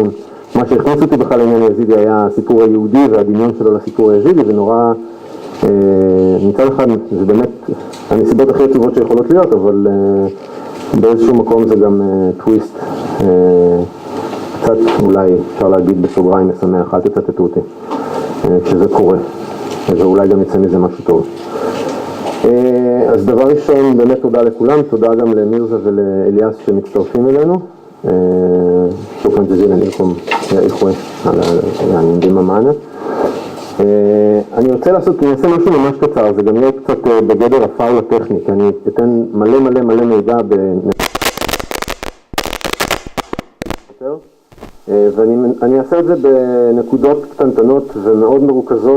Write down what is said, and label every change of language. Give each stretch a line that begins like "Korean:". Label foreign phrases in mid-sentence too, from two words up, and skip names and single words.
Hebrew: מה שהכניס אותי בכלל לעניין היזידי היה הסיפור היהודי והדמיון שלו לסיפור היזידי, ונורא, מצד אחד זה באמת הנסיבות הכי טובות שיכולות להיות, אבל באיזשהו מקום זה גם טוויסט, קצת אולי אפשר להגיד בסוגריים משמח, אל תצטטו אותי כשזה קורה, ואולי גם יצא מזה משהו טוב. אז דבר ראשון, באמת תודה לכולם, תודה גם למירזה ולאליאס שמצטרפים אלינו.
Arabic: شكراً جزيلاً לכם يا إخوة على يعني ديما معنا.
Hebrew: אני רוצה נעשה משהו ממש קצר, זה גם יהיה קצת בגדר הפעל הטכני, כי אני אתן מלא מידע ואני אעשה את זה בנקודות קטנטנות ומאוד מרוכזות.